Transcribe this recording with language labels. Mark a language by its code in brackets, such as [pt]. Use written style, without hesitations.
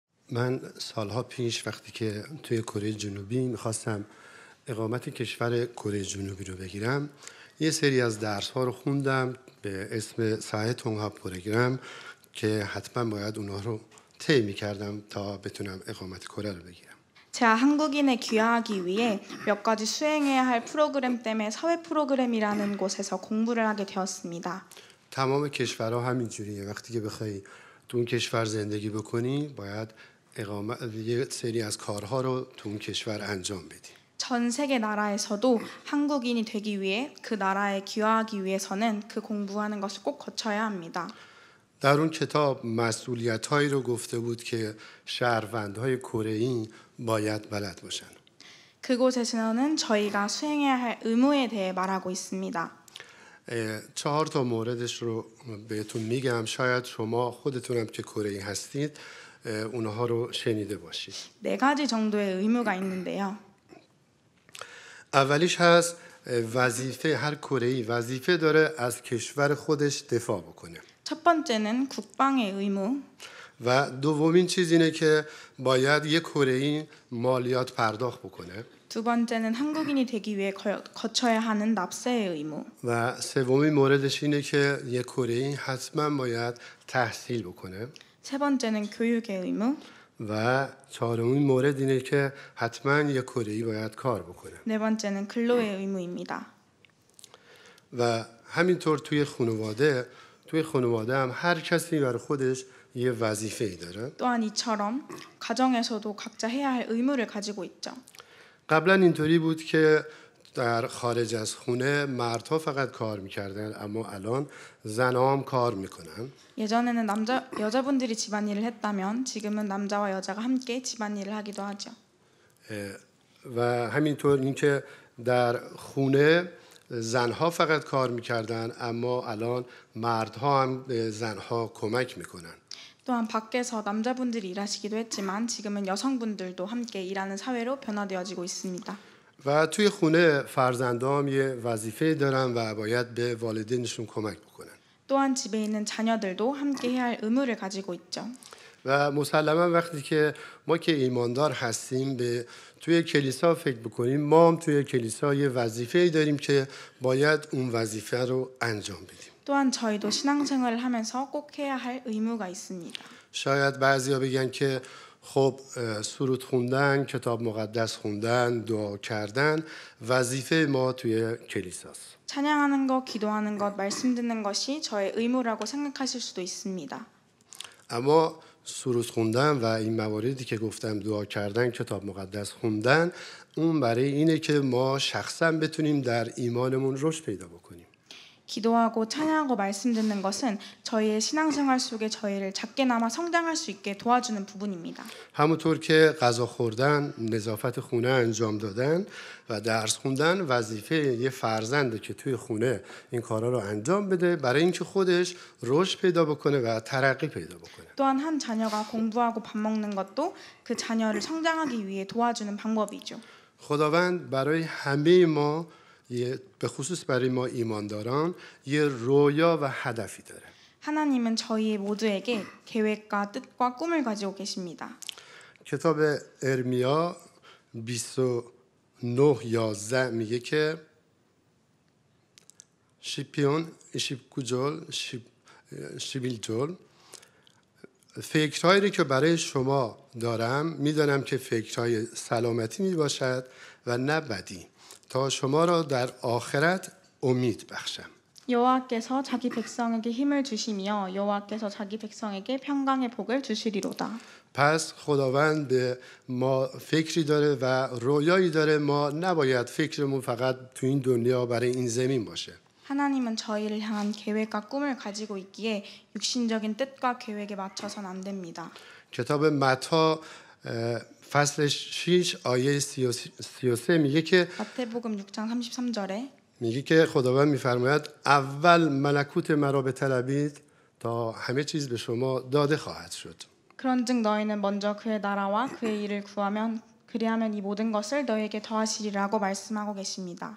[fa] من سالها پیش وقتی که توی کره جنوبی میخواستم اقامت کشور کره جنوبی رو بگیرم، یه سری از درس ها رو خوندم به اسم ساهای تونغا پروگرام که حتما باید اونها رو طی میکردم تا بتونم اقامت کره رو بگیرم. [ko] 제가 한국인에 귀화하기 위해 몇 가지 수행해야 할 프로그램 때문에 사회 프로그램이라는 곳에서 공부를 하게 되었습니다. [fa] تمام کشورها همین جوریه. وقتی که بخوای تو اون کشور زندگی بکنی باید یه سری از کارها رو تو اون کشور انجام بدی. [ko] 전 세계 나라에서도 한국인이 되기 위해 그 나라에 귀화하기 위해서는 그 공부하는 것을 꼭 거쳐야 합니다. [fa] در اون کتاب مسئولیت‌هایی رو گفته بود که شهروندهای کره‌ای باید بلد باشن. [ko] 그곳에서는 저희가 수행해야 할 의무에 대해 말하고 있습니다. [fa] 4 تا موردش رو بهتون میگم. شاید شما خودتونم که کره‌ای هستید اونها رو شنیده باشید. [ko] 4가지 정도의 의무가 있는데요. [fa] اولیش هست وظیفه هر کره‌ای وظیفه داره از کشور خودش دفاع بکنه. [ko] 첫 번째는 국방의 의무. [fa] و دومین چیز اینه که باید یک کره‌ای مالیات پرداخت بکنه. [ko] 두 번째는 한국인이 되기 위해 거쳐야 하는 납세의 의무. [fa] و سومین موردش اینه که یک کره‌ای حتما باید تحصیل بکنه. [ko] 세 번째는 교육의 의무. [fa] و چهارمین مورد اینه که حتما یک کره‌ای باید کار بکنه. [ko] 네 번째는 근로의 의무입니다. [fa] و همینطور توی خانواده هم هر کسی برای خودش یه وظیفه‌ای داره. [ko] 또한 이처럼 가정에서도 각자 해야 할 의무를 가지고 있죠. [fa] قبلا اینطوری بود که در خارج از خونه مردها فقط کار میکردن، اما الان زنها هم کار میکنن. [ko] 예전에는 여자분들이 집안일을 했다면 지금은 남자와 여자가 함께 집안일을 하기도 하죠. [fa] و همینطور اینکه در خونه زنها فقط کار میکردن، اما الان مردها هم به زنها کمک میکنن. [ko] 또한 밖에서 남자분들이 일하시기도 했지만 지금은 여성분들도 함께 일하는 사회로 변화되어지고 있습니다. [fa] و توی خونه فرزندان یه وظیفه دارن و باید به والدینشون کمک بکنن. [ko] 또한 집에 있는 자녀들도 함께 해야 할 의무를 가지고 있죠. [fa] و مسلما وقتی که ما که ایماندار هستیم به توی کلیسا فکر بکنیم، ما هم توی کلیسا یه وظیفه‌ای داریم که باید اون وظیفه رو انجام بدیم. [ko] 또한 저희도 신앙생활을 하면서 꼭 해야 할 의무가 있습니다. [fa] شاید بعضیا بگن که خب سرود خوندن، کتاب مقدس خوندن، دعا کردن وظیفه ما توی کلیساست. [ko] 찬양하는 것, 기도하는 것, 말씀 듣는 것이 저의 의무라고 생각하실 수도 있습니다. [fa] اما سرود خوندن و این مواردی که گفتم، دعا کردن، کتاب مقدس خوندن، اون برای اینه که ما شخصا بتونیم در ایمانمون رشد پیدا بکنیم. [ko] 기도하고 찬양하고 말씀 듣는 것은 저희의 신앙생활 속에 저희를 작게나마 성장할 수 있게 도와주는 부분입니다. [fa] همونطور که غذا خوردن، نظافت خونه انجام دادن و درس خوندن وظیفه یه فرزنده که توی خونه این کارا رو انجام بده برای اینکه خودش رشد پیدا بکنه و ترقی پیدا بکنه. [ko] 또한 한 자녀가 공부하고 밥 먹는 것도 그 자녀를 성장하기 위해 도와주는 방법이죠. [fa] خداوند برای همه ما به خصوص برای ما ایمانداران یه رویا و هدفی داره. [ko] 하나님은 저희 모두에게 계획과 뜻과 꿈을 가지고 계십니다. [fa] کتاب ارمیا 29:11 میگه که شیپیون شیپکوجول شیبیلجول فکرهایی که برای شما دارم میدانم که فکرهای سلامتی میباشد و نه بدی، تا شما را در آخرت امید بخشم. [ko] 여호와께서 자기 백성에게 힘을 주시며 여호와께서 자기 백성에게 평강의 복을 주시리로다. [fa] پس خداوند به ما فکری داره و رویایی داره. ما نباید فکرمون فقط تو این دنیا برای این زمین باشه. [ko] 하나님은 저희를 향한 계획과 꿈을 가지고 있기에 육신적인 뜻과 계획에 맞춰선 안 됩니다. [fa] کتاب متی فصل 6 آیه 33 میگه که [ko] 마태복음 6장 33절에 [fa] میگه که خداوند میفرماید اول ملکوت مرا بطلبید تا همه چیز به شما داده خواهد شد. [ko] 그런즉 너희는 먼저 그의 나라와 그의 일을 구하면 그리하면 이 모든 것을 너희에게 더하시리라고 말씀하고 계십니다.